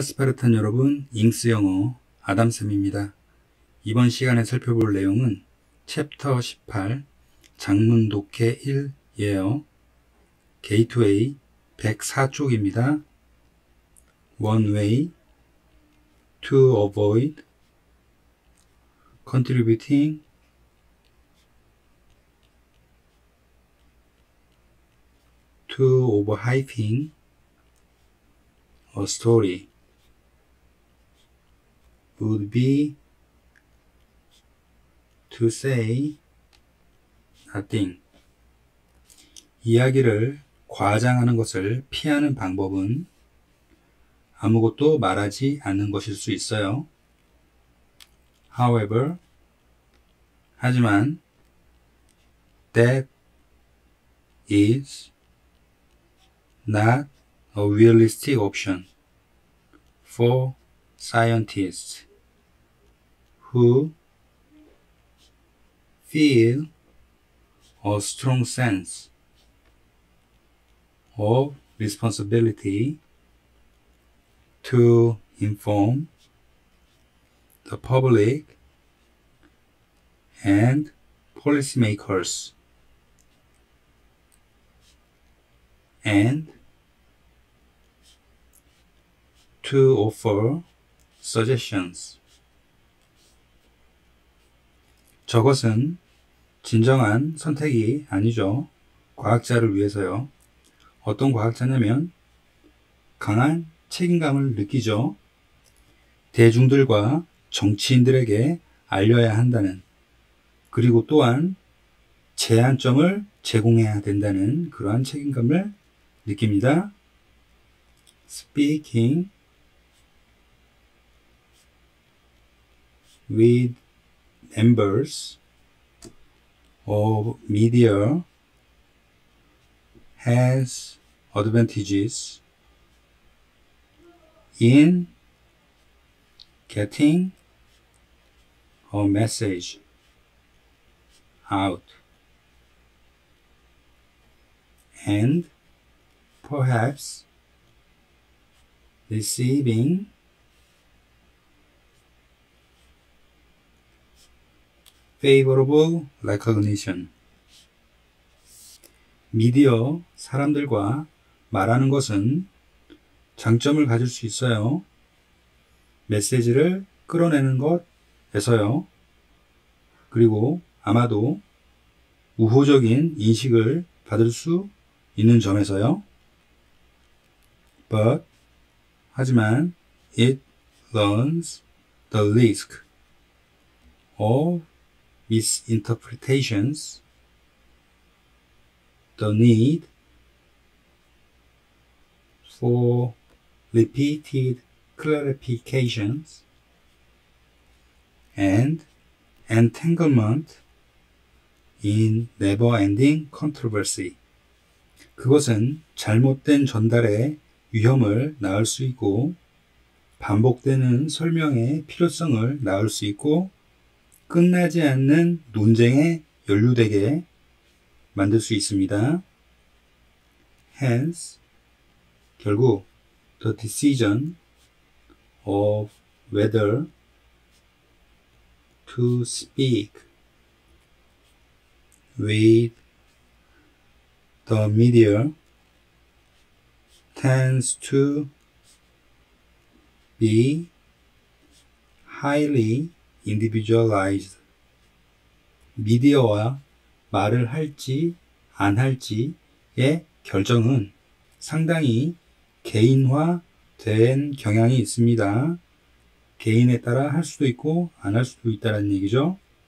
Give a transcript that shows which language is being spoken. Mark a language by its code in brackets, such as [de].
[ko] 스파르탄 여러분, 잉스 영어 아담쌤입니다. 이번 시간에 살펴볼 내용은 챕터 18 장문 독해 1이에요. 게이트웨이 104쪽입니다. [en] One way to avoid contributing to overhyping a story would be to say nothing. [ko] 이야기를 과장하는 것을 피하는 방법은 아무것도 말하지 않는 것일 수 있어요. [en] However, [ko] 하지만 [en] that is not a realistic option for scientists who feel a strong sense of responsibility to inform the public and policymakers and to offer suggestions. [ko] 저것은 진정한 선택이 아니죠. 과학자를 위해서요. 어떤 과학자냐면 강한 책임감을 느끼죠. 대중들과 정치인들에게 알려야 한다는, 그리고 또한 제한점을 제공해야 된다는 그러한 책임감을 느낍니다. [en] Speaking with members of media has advantages in getting a message out and perhaps receiving favorable recognition. [ko] 미디어 사람들과 말하는 것은 장점을 가질 수 있어요. 메시지를 끌어내는 것에서요. 그리고 아마도 우호적인 인식을 받을 수 있는 점에서요. [en] But, [ko] 하지만 [en] it runs the risk of misinterpretations, the need for repeated clarifications, and entanglement in never-ending controversy. [ko] 그것은 잘못된 전달의 위험을 낳을 수 있고, 반복되는 설명의 필요성을 낳을 수 있고, 끝나지 않는 논쟁에 연루되게 만들 수 있습니다. [en] Hence, [ko] 결국 [en] the decision of whether to speak with the media tends to be highly individualized. [ko] 미디어와 말을 할지 안 할지의 결정은 상당히 개인화된 경향이 있습니다. 개인에 따라 할 수도 있고 안 할 수도 있다는 얘기죠.